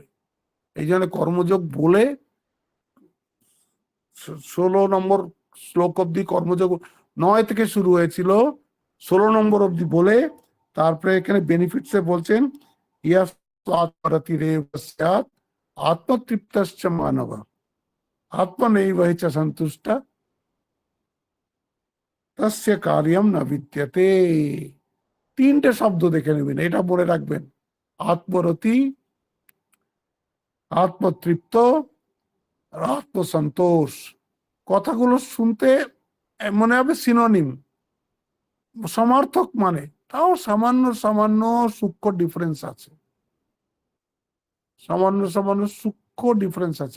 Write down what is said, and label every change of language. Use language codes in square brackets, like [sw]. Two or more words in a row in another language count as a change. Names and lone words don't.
[bn] এই জন্য কর্মযোগ বলে 16 নম্বর শ্লোক অব্দি কর্মযোগ 9 থেকে শুরু হয়েছিল, 16 নম্বর অব্দি বলে তারপরে এখানে বেনিফিটসে বলছেন [sa] আত্মতৃপ্তশ্চ মানব আত্মনৈব চ সন্তুষ্ট তস্য কার্যম ন বিদ্যতে। [bn] তিনটে শব্দ দেখে নেবেন, এটা বলে রাখবেন, আত্মরতি, আত্মতৃপ্ত আর আত্মসন্তোষ। কথাগুলো শুনতে মনে হবে সিনোনিম, সমার্থক, মানে তাও সামান্য সামান্য সূক্ষ্ম ডিফারেন্স আছে, সামান্য সামান্য সূক্ষ্ম ডিফারেন্স আছে।